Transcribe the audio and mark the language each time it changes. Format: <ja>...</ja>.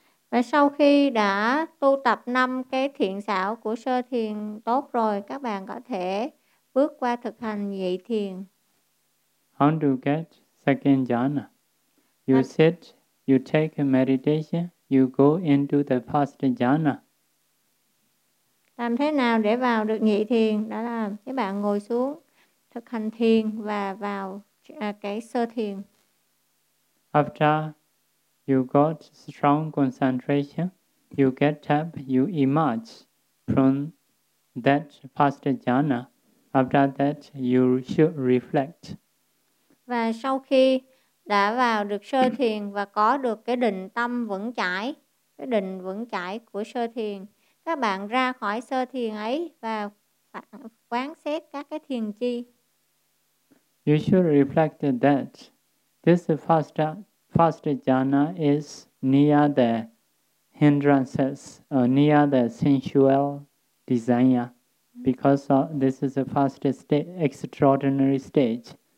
<vi>Và sau khi đã tu tập 5 cái thiện xảo của sơ thiền tốt rồi, các bạn có thể bước qua thực hành nhị thiền.</vi> <en>How to get second jhana? You sit, you take a meditation, you go into the first jhana.</en> <vi>Làm thế nào để vào được nhị thiền? Đó là các bạn ngồi xuống thực hành thiền và vào cái sơ thiền.</vi> <en>After you got strong concentration, you get up, you emerge from that first jhana. After that, you should reflect.</en> <vi>Và sau khi đã vào được sơ thiền và có được cái định tâm vững chãi, cái định vững chãi của sơ thiền, các bạn ra khỏi sơ thiền ấy và quán xét các cái thiền chi.</vi> <en>You should reflect that this first jhana is near the hindrances or near the sensual desire, because this is the first extraordinary stage.</en>